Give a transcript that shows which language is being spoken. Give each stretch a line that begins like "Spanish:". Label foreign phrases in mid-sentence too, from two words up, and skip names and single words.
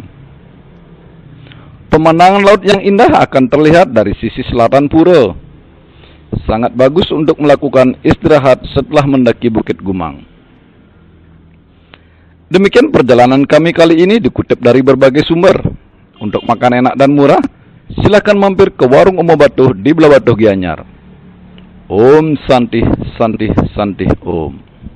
Indonesian: Pemandangan laut yang indah akan terlihat dari sisi selatan pura. Sangat bagus untuk melakukan istirahat setelah mendaki Bukit Gumang. Demikian perjalanan kami kali ini dikutip dari berbagai sumber. Untuk makan enak dan murah, silakan mampir ke Warung Omo Batuh di Belah Batuh Gianyar.
Sanskrit: Om Santi Santi Santi Om.